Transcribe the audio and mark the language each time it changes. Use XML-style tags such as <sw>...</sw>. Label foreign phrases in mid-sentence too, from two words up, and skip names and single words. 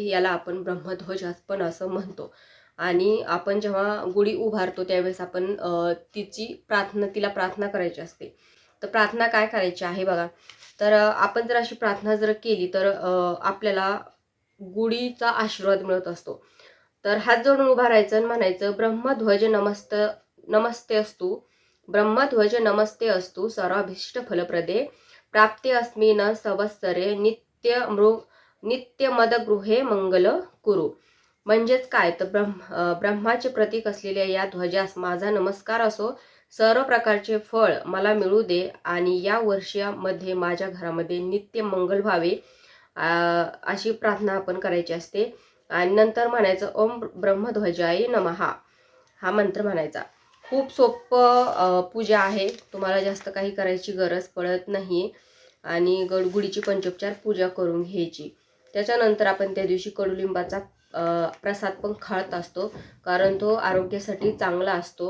<mr>याला आपण ब्रह्मध्वज पण असं म्हणतो. आणि आपण जेव्हा गुढी उभारतो त्यावेळेस आपण तिला प्रार्थना करायची असते. तर प्रार्थना काय करायची आहे बघा. तर आपण जर अशी प्रार्थना जर केली तर आपल्याला गुढीचा आशीर्वाद मिळत असतो. तर हात जोडून उभा राहायचं आणि म्हणायचं,</mr> <sa>ब्रह्मध्वज नमस्ते अस्तु, ब्रह्मध्वज नमस्ते अस्तु, सर्वाभीष्ट फलप्रदे, प्राप्ते अस्मिन् संवत्सरे नित्य मदगृहे मंगल कुरु.</sa> <mr>म्हणजेच काय, तर ब्रह्माचे प्रतीक असलेल्या या ध्वजास माझा नमस्कार असो. सर्व प्रकारचे फळ मला मिळू दे आणि या वर्षामध्ये माझ्या घरामध्ये नित्य मंगल व्हावे, अशी प्रार्थना आपण करायची असते. आणि नंतर म्हणायचं,</mr> <sa>ओम ब्रह्मध्वजाय नमः,</sa> <mr>हा मंत्र म्हणायचा. खूप सोपं पूजा आहे, तुम्हाला जास्त काही करायची गरज पडत नाही. आणि गुढीची पंचोपचार पूजा करून घ्यायची. त्याच्यानंतर आपण त्या दिवशी कडुलिंबाचा प्रसाद पण खात असतो, कारण तो आरोग्यासाठी चांगला असतो.</mr>